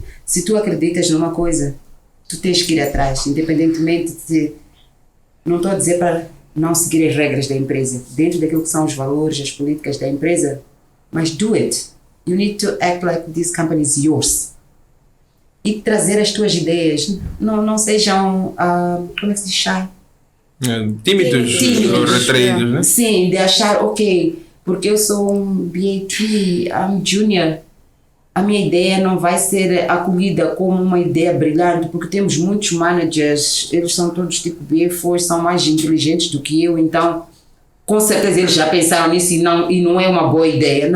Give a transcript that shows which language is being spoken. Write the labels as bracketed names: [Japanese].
[Portuguese] Se tu acreditas numa coisa, tu tens que ir atrás, independentemente de... Não estou a dizer para não seguir as regras da empresa, dentro daquilo que são os valores, as políticas da empresa, mas [English] do it. You need to act like this company is yours. [Portuguese] E trazer as tuas ideias, não sejam, como é que se diz, shy? Tímidos ou retraídos, né? Sim, de achar, ok, porque eu sou um BA3, [English] I'm junior, [Portuguese] a minha ideia não vai ser acolhida como uma ideia brilhante, porque temos muitos managers, eles são todos tipo BA4, são mais inteligentes do que eu, então com certeza eles já pensaram nisso e não é uma boa ideia.